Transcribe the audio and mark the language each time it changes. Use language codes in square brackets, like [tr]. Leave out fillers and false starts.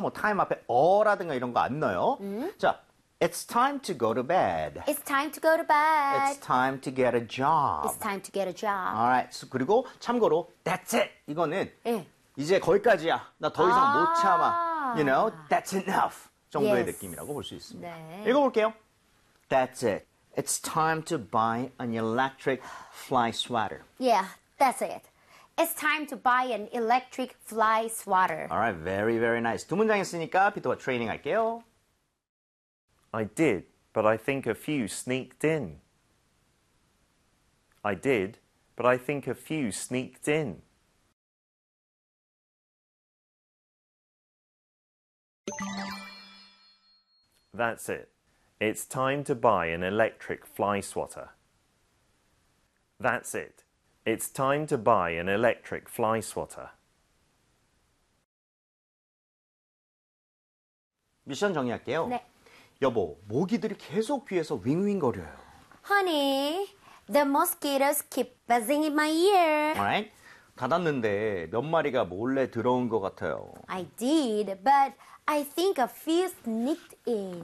[ko] 뭐, time 앞에 어라든가 이런 거안 넣어요. 자, [en] it's time to go to bed. It's time to go to bed. It's time to get a job. It's time to get a job. Alright. So, [ko] 그리고 참고로, [en] that's it. [ko] 이거는 예. 이제 거기까지야. 나더 이상 못 참아. [en] You know, that's enough. Yeah. [ko] 정도의 [en] Yes. [ko] 느낌이라고 볼수 있습니다. 네. 읽어볼게요. [en] That's it. It's time to buy an electric fly sweater. Yeah, that's it. It's time to buy an electric fly sweater. Alright, very, very nice. [ko] 두 문장 했으니까 피터와 트레이닝 할게요. [en] I did, but I think a few sneaked in. I did, but I think a few sneaked in. That's it. It's time to buy an electric fly swatter. That's it. It's time to buy an electric fly swatter. [ko] 미션 정리할게요. 네. 여보, 모기들이 계속 귀에서 윙윙거려요. [en] Honey, the mosquitoes keep buzzing in my ear. Alright? [ko] 닫았는데 몇 마리가 몰래 들어온 것 같아요. [en] I did, but I think a few sneaked in.